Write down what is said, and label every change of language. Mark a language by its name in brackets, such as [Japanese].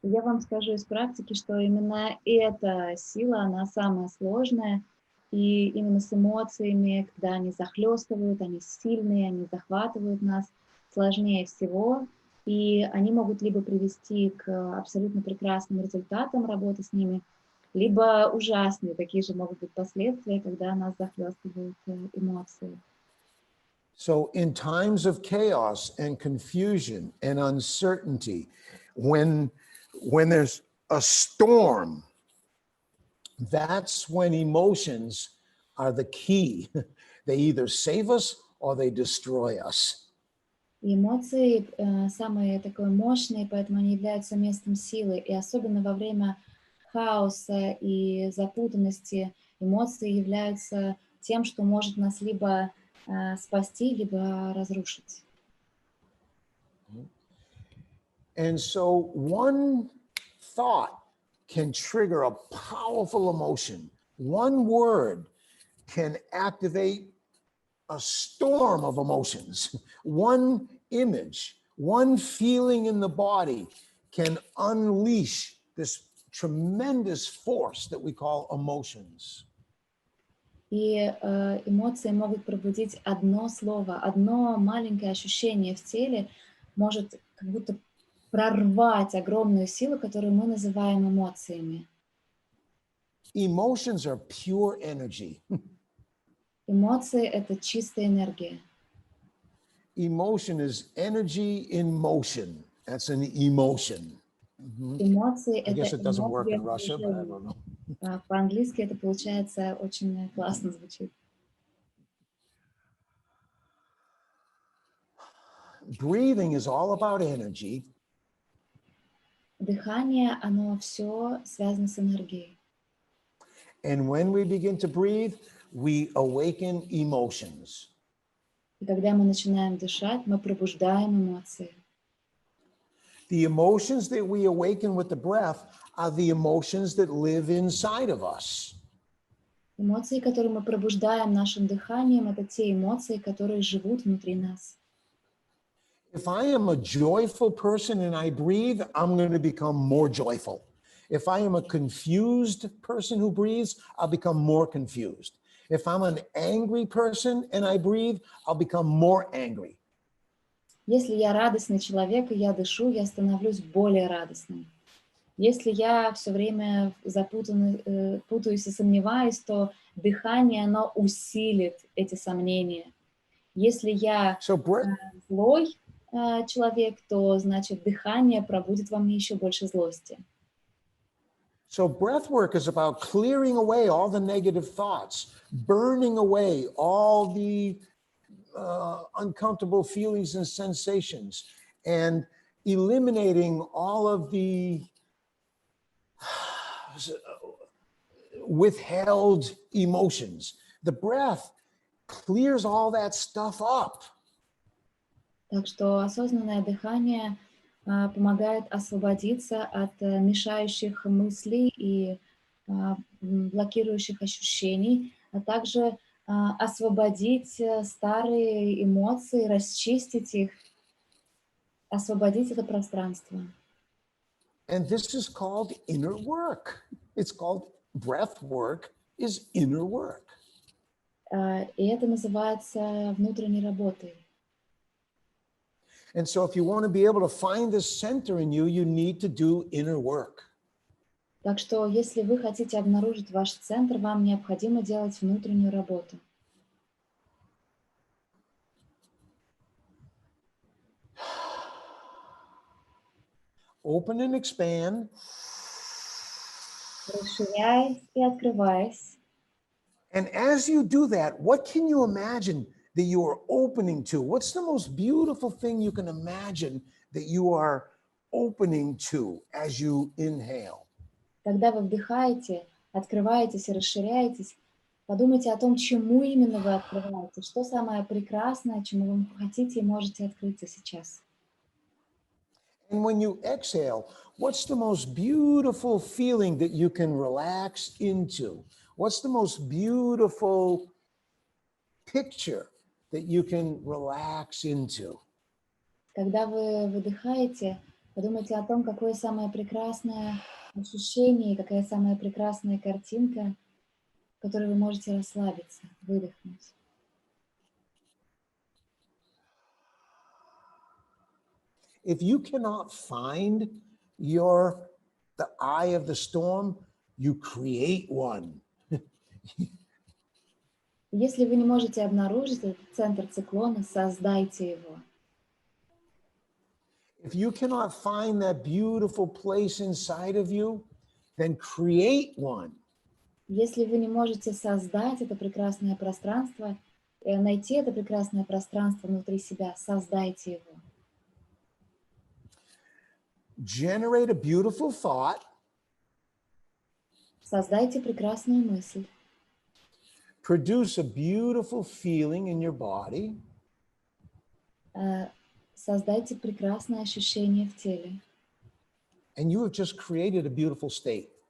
[Russian] Я вам скажу из практики, что именно эта сила, она самая сложная, и именно с эмоциями, когда они захлестывают, они сильные, они захватывают нас, сложнее всего, и они могут либо привести к абсолютно прекрасным результатам работы с ними, либо ужасные, такие же могут быть последствия, когда нас захлестывают эмоции. [English] So in times of chaos and confusion and uncertainty, when there's a storm, that's when emotions are the key. They either save us or they destroy us. [Russian] И эмоции самые такое мощные, поэтому они являются местом силы. И особенно во время хаоса и запутанности эмоции являются тем, что может нас либо спасти, либо разрушить. [English] And so one thought can trigger a powerful emotion. One word can activate a storm of emotions. One image, one feeling in the body can unleash this tremendous force that we call emotions. [Russian] И эмоции могут пробудить одно слово, одно маленькое ощущение в теле может как будто прорвать огромную силу, которую мы называем эмоциями. [English] Emotions are pure energy. [Russian] Эмоции — это чистая энергия. [English] Emotion is energy in motion. That's an emotion. [Russian] Эмоции — [English] I guess [Russian] это [English] it doesn't work [Russian] энергия [English] in Russia, but I [Russian] движения. [English] don't know. [Russian] По-английски это получается очень классно звучит. [English] Breathing is all about energy. [Russian] Дыхание, оно все связано с энергией. [English] And when we begin to breathe, we awaken emotions. [Russian] И когда мы начинаем дышать, мы пробуждаем эмоции. [English] The emotions that we awaken with the breath are the emotions that live inside of us. [Russian] Эмоции, которые мы пробуждаем нашим дыханием, это те эмоции, которые живут внутри нас. [English] If I am a joyful person and I breathe, I'm going to become more joyful. If I am a confused person who breathes, I'll become more confused. If I'm an angry person and I breathe, I'll become more angry. [Russian] Если я радостный человек, и я дышу, я становлюсь более радостным. Если я все время путаюсь и сомневаюсь, то дыхание, оно усилит эти сомнения. Если я злой человек, то, значит, дыхание пробудит во мне еще больше злости. [English] So breath work is about clearing away all the negative thoughts, burning away all the uncomfortable feelings and sensations, and eliminating all of the withheld emotions. The breath clears all that stuff up. [Russian] Так что осознанное дыхание помогает освободиться от мешающих мыслей и блокирующих ощущений, а также освободить старые эмоции, расчистить их, освободить это пространство. [English] And this is called inner work. It's called breath work is inner work. [Russian] И это называется внутренней работой. [English] And so if you want to be able to find this center in you, you need to do inner work. [Russian] Так что если вы хотите обнаружить ваш центр, вам необходимо делать внутреннюю работу. [English] Open and expand. [Russian] расширяясь и открываясь. [English] And as you do that, what can you imagine that you are opening to? What's the most beautiful thing you can imagine that you are opening to as you inhale? [Russian] Когда вы вдыхаете, открываетесь и расширяетесь, подумайте о том, чему именно вы открываете, что самое прекрасное, чему вы хотите и можете открыться сейчас. [English] And when you exhale, what's the most beautiful feeling that you can relax into? What's the most beautiful picture that you can relax into? [Russian] Когда вы выдыхаете, подумайте о том, какое самое прекрасное ощущение и какая самая прекрасная картинка, в которой вы можете расслабиться, выдохнуть. [English] If you cannot find the eye of the storm, you create one. [Russian] Если вы не можете обнаружить этот центр циклона, создайте его. [English] If you cannot find that beautiful place inside of you, then create one. [Russian] Если вы не можете создать это прекрасное пространство, найти это прекрасное пространство внутри себя, создайте его. [English] Generate a beautiful thought. [Russian] Создайте прекрасную мысль. [English] Produce a beautiful feeling in your body. [Russian] Создайте прекрасное ощущение в теле. [English] And you have just created a beautiful state.